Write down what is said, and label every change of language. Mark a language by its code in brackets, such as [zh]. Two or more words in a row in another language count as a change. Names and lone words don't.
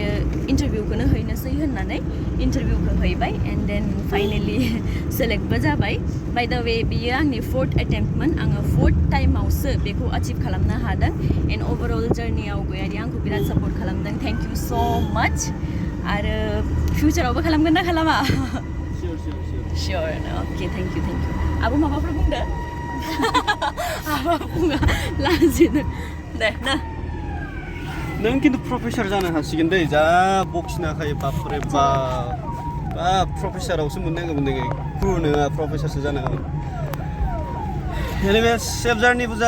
[brx] इन्टारभिउखौनो हैनोसै होननानै इन्टारभिउखौ हैबाय [en] and then finally [brx] सेलेक्टबो जाबाय [en] by the way [brx] बियो आंनि 4th एटेम्प्टमोन आङो 4th टाइमावसो बेखौ एचिभ खालामनो हादों [en] and overall journey [brx] गयारि आंखौ बिराद सापर्ट खालामदों [en] thank you so much [brx] आरो फिउचारावबो खालामगोन ना खालामा [en] Sure, okay, thank you. [brx] Abu माबाफोर बुंदो? आबा बुङा लाजिनो दे ना नों खिन्थु प्रफेसर जानो हासिगोन दे जा बक्सिना खायो बापरे बाप प्रफेसरावसो मोननांगौमोन नोङो क्रू नङा प्रफेसरसो जानो हागोन [en] anyway safe journey [brx] बुजा